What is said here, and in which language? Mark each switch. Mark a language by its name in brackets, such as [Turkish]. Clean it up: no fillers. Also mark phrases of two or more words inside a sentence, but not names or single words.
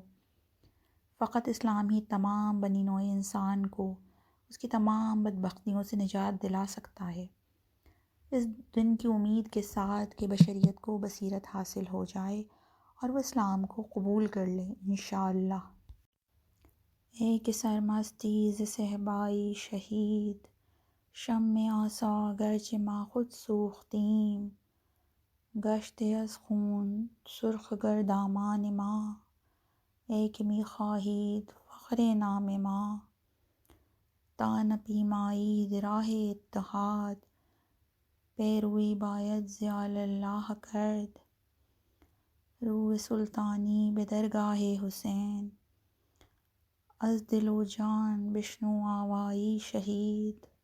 [Urdu] فقط اسلام ہی تمام بنی نوع انسان کو اس کی تمام بدبختیوں سے نجات دلا سکتا ہے، اس دن کی امید کے ساتھ کہ بشریت کو بصیرت حاصل ہو جائے اور وہ اسلام کو قبول کر لے انشاءاللہ۔ [Persian] اے کہ سرمستی ز صحبائی شہید، شم آسا گرچہ ما خود سوختیم، گشته از خون سرخ گر دامان ما، ای که می خواهید فخر نام ما، تا نپیمایید راه اتحاد، پیروی باید ز الله کرد، روح سلطانی به درگاه حسین، از دل و جان بشنو آوایی شهید،